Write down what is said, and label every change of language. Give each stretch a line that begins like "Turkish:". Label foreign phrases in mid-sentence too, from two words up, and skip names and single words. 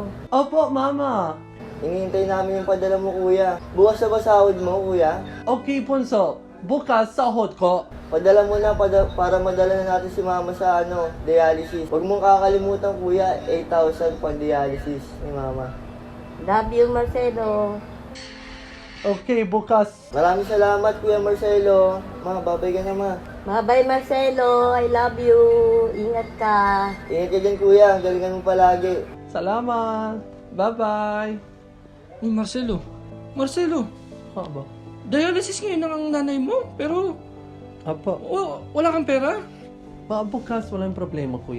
Filipino: Opo, mama. Hinihintay namin yung padala mo, kuya. Bukas na ba sahod mo, kuya? Okay, Punso. Bukas, sahod ko. Padala mo na para madala na natin si Mama sa dialysis. Huwag mong kakalimutan, kuya, 8,000 pang dialysis ni Mama.
English: Love you, Marcelo.
Filipino: Okay, bukas. Maraming salamat, Kuya Marcelo. Ma, babay ka na, ma.
English: Bye-bye, Marcelo. I love you.
Filipino: Ingat ka. Ingat ka dyan, kuya. Galingan mo palagi. Salamat. Bye-bye. Uy, Marcelo. Marcelo, Aba. dialysis ngayon ang nanay mo, pero Apo. wala kang pera? Bukas, walang problema, kuya.